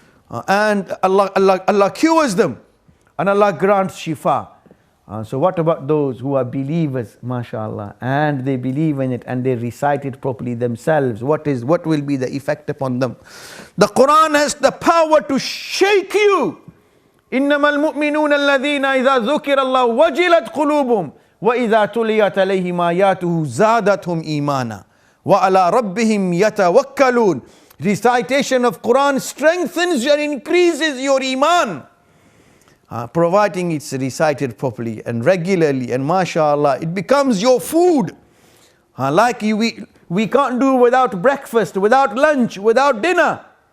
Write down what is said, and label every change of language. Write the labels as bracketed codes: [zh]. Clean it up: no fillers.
[en] And Allah cures them and Allah grants shifa. So what about those who are believers, mashallah, and they believe in it and they recite it properly themselves? What will be the effect upon them? The Quran has the power to shake you. [ar] إنما المؤمنون الذين إذا ذكر الله وجلت قلوبهم وإذا تليت عليهم آياته زادتهم إيمانا وعلى ربهم يتوكلون. [en] Recitation of Quran strengthens and increases your iman. Providing it's recited properly and regularly, and mashallah, it becomes your food. Like we can't do without breakfast, without lunch, without dinner.